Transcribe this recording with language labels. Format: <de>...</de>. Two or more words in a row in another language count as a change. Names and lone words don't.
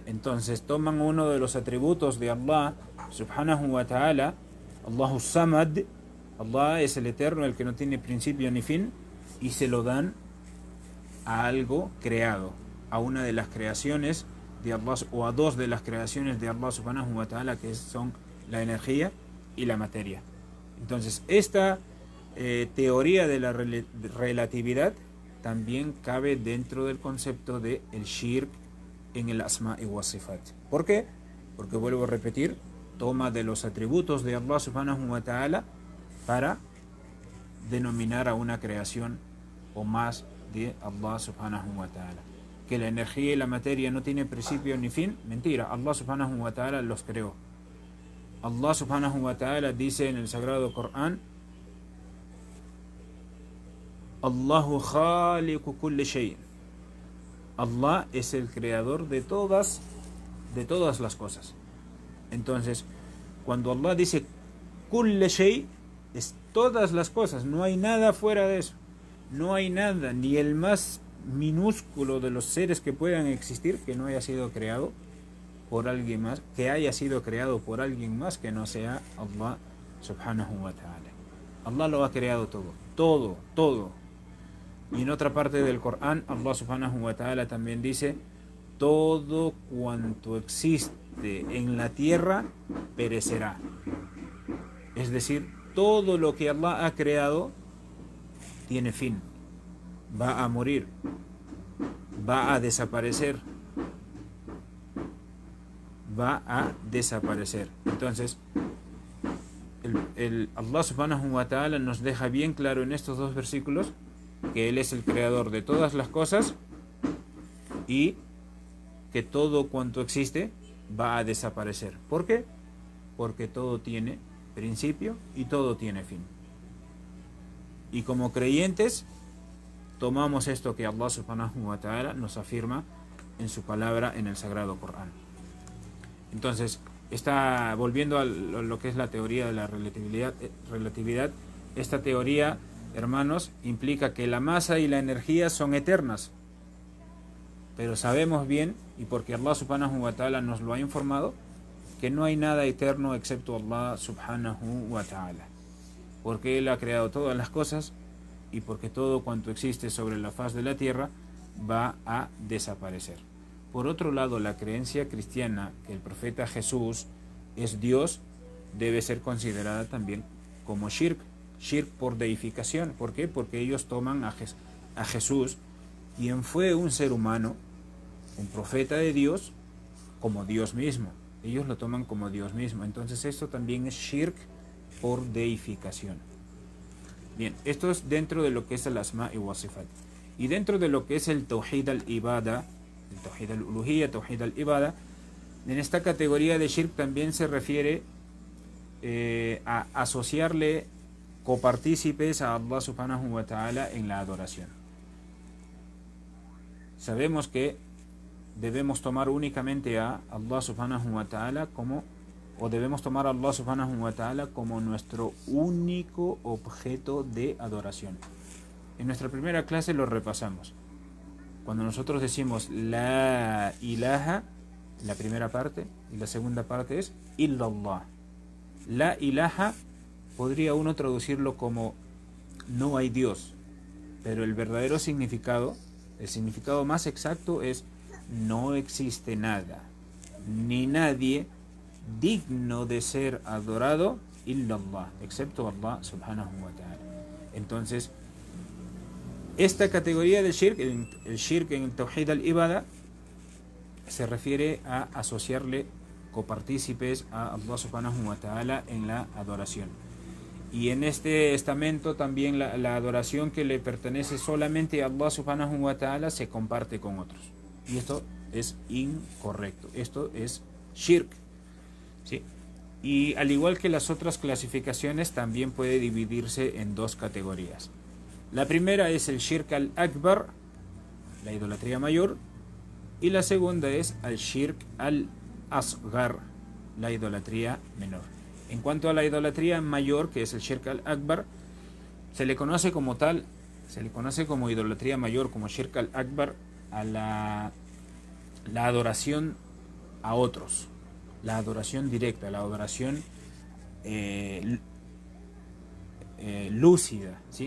<es>Entonces toman uno de los atributos de</es> <ar>الله سبحانه وتعالى, الله الصمد,</ar> <es>Allah es el eterno, el que no tiene principio ni fin, y se lo dan a algo creado, a una de las creaciones de Allah, o a dos de las creaciones de</es> <ar>الله سبحانه وتعالى,</ar> <es>que son la energía y la materia. Entonces esta teoría de la relatividad también cabe dentro del concepto de el shirk en el</es> <ar>أسماء وصفات.</ar> <es>¿Por qué? Porque, vuelvo a repetir, toma de los atributos de</es> <ar>الله سبحانه وتعالى</ar> <es>para denominar a una creación o más de</es> <ar>الله سبحانه وتعالى.</ar> <es>Que la energía y la materia no tienen principio ni fin, mentira.</es> <ar>الله سبحانه وتعالى</ar> <es>los creó.</es> <ar>الله سبحانه وتعالى</ar> <es>dice en el sagrado Corán:</es> <ar>الله خالق كل شيء.</ar> <es>Allah es el creador de todas las cosas. Entonces, cuando Allah dice</es> <ar>كل شيء,</ar> <es>es todas las cosas, no hay nada fuera de eso. No hay nada, ni el más minúsculo de los seres que puedan existir, que no haya sido creado por alguien más, que haya sido creado por alguien más que no sea</es> <ar>الله سبحانه وتعالى.</ar> <es>Allah lo ha creado todo. Y en otra parte del Corán,</es> <ar>الله سبحانه وتعالى</ar> <es>también dice: todo cuanto existe en la tierra perecerá. Es decir, todo lo que Allah ha creado tiene fin, va a morir, va a desaparecer. Entonces,</es> <ar>الله سبحانه وتعالى</ar> <es>nos deja bien claro en estos dos versículos que Él es el creador de todas las cosas y que todo cuanto existe va a desaparecer. ¿Por qué? Porque todo tiene principio y todo tiene fin. Y como creyentes tomamos esto que</es> <ar>الله سبحانه وتعالى</ar> <es>nos afirma en su palabra en el sagrado Corán. Entonces, volviendo a lo que es la teoría de la relatividad, esta teoría, hermanos, implica que la masa y la energía son eternas. Pero sabemos bien, y porque</es> <ar>الله سبحانه وتعالى</ar> <es>nos lo ha informado, que no hay nada eterno excepto</es> <ar>الله سبحانه وتعالى.</ar> <es>Porque Él ha creado todas las cosas y porque todo cuanto existe sobre la faz de la tierra va a desaparecer. Por otro lado, la creencia cristiana que el profeta Jesús es Dios debe ser considerada también como shirk por deificación. ¿Por qué? Porque ellos toman a Jesús, quien fue un ser humano, un profeta de Dios, como Dios mismo. Ellos lo toman como Dios mismo. Entonces esto también es shirk por deificación. Bien, esto es dentro de lo que es el</es> <ar>أسماء وصفات.</ar> <es>Y dentro de lo que es el</es> <ar>توحيد العبادة,</ar> <es>el</es> <ar>توحيد الألوهية, توحيد العبادة,</ar> <es>en esta categoría de shirk también se refiere a asociarle copartícipes a</es> <ar>الله سبحانه وتعالى</ar> <es>en la adoración. Sabemos que debemos tomar únicamente a</es> <ar>الله سبحانه وتعالى</ar> <es>debemos tomar a</es> <ar>الله سبحانه وتعالى</ar> <es>como nuestro único objeto de adoración. En nuestra primera clase lo repasamos. Cuando nosotros decimos</es> <ar>لا إله,</ar> <es>la primera parte, y la segunda parte es illallah.</es> <ar>لا إله</ar> <es>podría uno traducirlo como no hay Dios, pero el verdadero significado, el significado más exacto es no existe nada, ni nadie digno de ser adorado illallah, excepto</es> <ar>الله سبحانه وتعالى.</ar> <es>Entonces, esta categoría del shirk, el shirk en el</es> <ar>توحيد العبادة,</ar> <es>se refiere a asociarle copartícipes a</es> <ar>الله سبحانه وتعالى</ar> <es>en la adoración. Y en este estamento también la adoración que le pertenece solamente a</es> <ar>الله سبحانه وتعالى</ar> <es>se comparte con otros. Y esto es incorrecto. Esto es shirk. ¿Sí? Y al igual que las otras clasificaciones, también puede dividirse en dos categorías. La primera es el</es> <ar>الشرك الأكبر,</ar> <es>la idolatría mayor, y la segunda es el</es> <ar>الشرك الأصغر,</ar> <es>la idolatría menor. En cuanto a la idolatría mayor, que es el</es> <ar>الشرك الأكبر,</ar> <es>se le conoce como tal, se le conoce como idolatría mayor, como</es> <ar>الشرك الأكبر,</ar> <es>a la adoración a otros, la adoración directa, la adoración lúcida, ¿sí?</es>